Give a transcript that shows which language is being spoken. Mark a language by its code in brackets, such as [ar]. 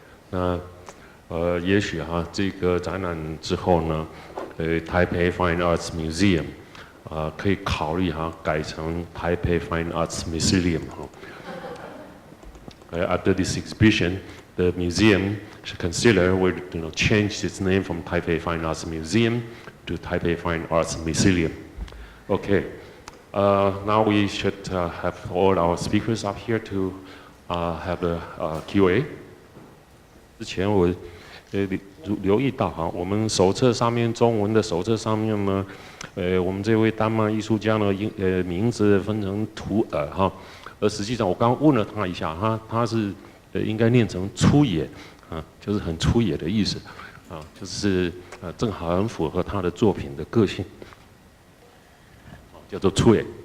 [zh] 那也许哈这个展览之后呢，Taipei Fine Arts Museum 可以考虑哈改成 Taipei Fine Arts Museum 哈。 [en] After this exhibition, the museum should consider would change its name from Taipei Fine Arts Museum to Taipei Fine Arts Museum. Okay, now we should have all our speakers up here to have a Q&A. [zh] 之前我留意到哈，我们手册上面中文的手册上面呢，我们这位丹麦艺术家呢，名字分成图尔哈，而实际上我刚刚问了他一下，他是应该念成粗野啊，就是很粗野的意思啊，就是正好很符合他的作品的个性，叫做粗野。